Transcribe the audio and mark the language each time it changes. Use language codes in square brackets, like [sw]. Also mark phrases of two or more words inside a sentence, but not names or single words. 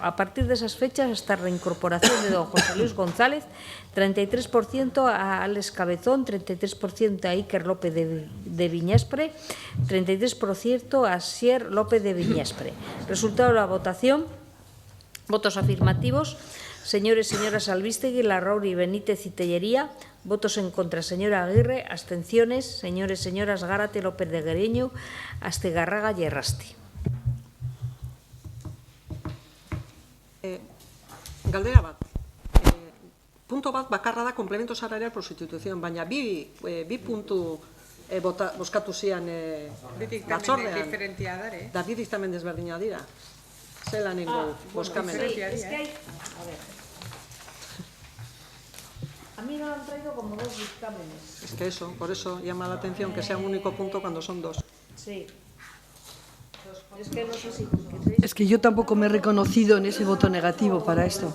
[es] A partir de esas fechas, hasta la reincorporación de don José Luis González, 33% a Alex Cabezón, 33% a Iker López de Viñaspre, 33% a Asier López de Viñaspre. Resultado de la votación, votos afirmativos, señores y señoras Albistegui, Larrauri, Benítez y Tellería. Votos en contra, señora Aguirre. Abstenciones, señores y señoras Gárate, López de Guereñu, Astigarraga y Errasti. [eu] Galdera bat. Punto bat bakarra da [es] complemento salarial por sustitución, [eu] baina bi puntu bozkatu zian batzordean. Da bi diktamen desberdina dira. Zelan ingo bozkamen. [es] A ver. A mí me lo han traído como dos dictámenes. Es que eso, por eso llama la atención que sea un único punto cuando son dos. Sí. Es que no sé si... Es que yo tampoco me he reconocido en ese voto negativo para esto.